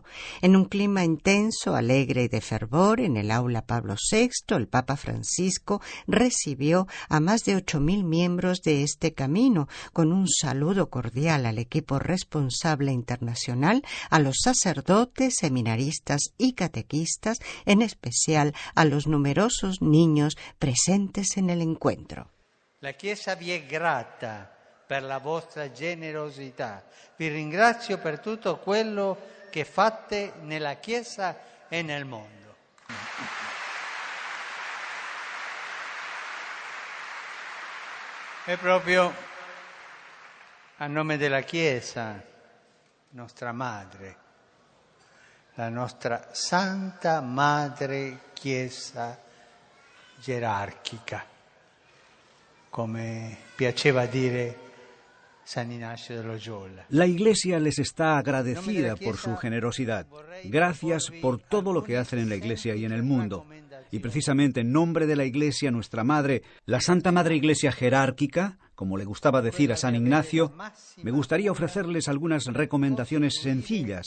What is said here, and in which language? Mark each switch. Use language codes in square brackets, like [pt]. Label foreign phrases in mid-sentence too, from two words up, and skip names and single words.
[es] En un clima intenso, alegre y de fervor, en el aula Pablo VI, el Papa Francisco recibió a más de 8.000 miembros de este camino, con un saludo cordial al equipo responsable internacional, a los sacerdotes, seminaristas y catequistas, en especial a los numerosos niños presentes en el encuentro. [it] La Chiesa vi è grata per la vostra generosità. Vi ringrazio per tutto quello che fate nella Chiesa e nel mondo. E proprio a nome della Chiesa, nostra madre, la nostra Santa Madre Chiesa gerarchica, come piaceva dire San Ignacio de Loyola. [es] La Iglesia les está agradecida por su generosidad. Gracias por todo lo que hacen en la Iglesia y en el mundo. Y precisamente en nombre de la Iglesia, nuestra Madre, la Santa Madre Iglesia Jerárquica, como le gustaba decir a San Ignacio, me gustaría ofrecerles algunas recomendaciones sencillas.